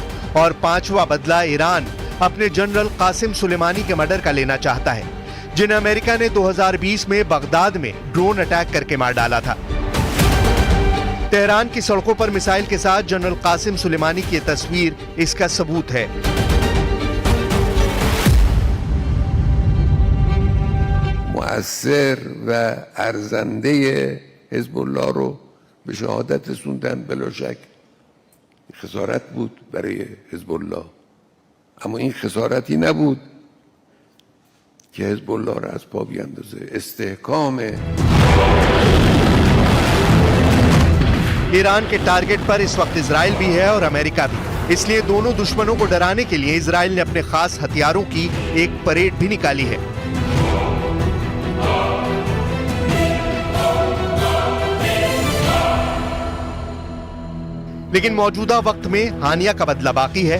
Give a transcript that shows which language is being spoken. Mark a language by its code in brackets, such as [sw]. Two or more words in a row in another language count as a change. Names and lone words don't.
[hi] और पांचवा बदला ईरान अपने जनरल कासिम सुलेमानी के मर्डर का लेना चाहता है जिन्हें अमेरिका ने 2020 में बगदाद में [en] drone attack [hi] करके मार डाला था। तेहरान की सड़कों पर मिसाइल के साथ जनरल कासिम सुलेमानी की तस्वीर इसका सबूत है। [fa] مؤثر و ارزنده حزب الله رو به شهادت رسوندن. بلا شک خسارت بود برای حزب الله، اما این خسارتی نبود که حزب الله را از پا بیندازه. استحکام [hi] ईरान के टारगेट पर इस वक्त इजराइल भी है और अमेरिका भी, इसलिए दोनों दुश्मनों को डराने के लिए इजराइल ने अपने खास हथियारों की एक परेड भी निकाली है। लेकिन मौजूदा वक्त में हानिया का बदला बाकी है।